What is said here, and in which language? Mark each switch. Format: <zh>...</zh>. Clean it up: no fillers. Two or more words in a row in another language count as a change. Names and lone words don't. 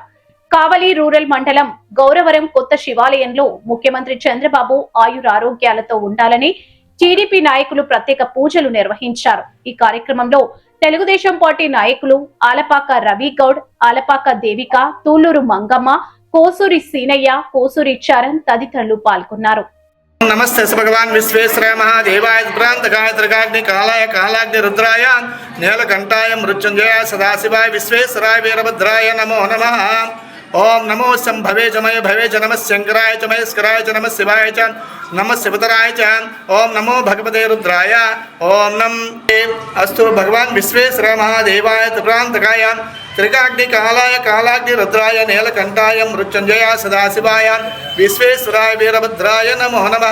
<te>కావలి రూరల్ మండలం గౌరవరం కొత్త శివాలయంలో ముఖ్యమంత్రి చంద్రబాబు ఆయురారోగ్యాలతో ఉండాలని టీడీపీ నాయకులు ప్రత్యేక పూజలు నిర్వహించారు. ఈ కార్యక్రమంలో తెలుగుదేశం పార్టీ నాయకులు ఆలపాక రవి గౌడ్, ఆలపాక దేవిక, తూలూరు మంగమ్మ, కోసూరి సీనయ్య, కోసూరి చరణ్ తదితరులు పాల్గొన్నారు.</te> <sa>नमस्ते भगवान विश्वेश्वराय महादेवाय प्रांत गायत्रकाग्नि कालाय कालाग्नि रुद्राय नीलकंठाय मृत्युंजय सदाशिवाय विश्वेश्वराय वीरभद्राय नमो नमः। ओम नमो शंभवे च मय भवे च नमः शंकराय च महेश्वराय च नमः शिवाय च नमः शिवतराय च ओम नमो भगवते रुद्राय ओम नम अस्तु भगवान विश्वेश्वराय महादेवाय प्रांतकाय त्रिकाग्नि कालाय कालाग्नि रुद्राय नीलकंठाय मृत्युंजय सदाशिवाय विश्वेश्वराय वीरभद्राय नमो नमः।</sa>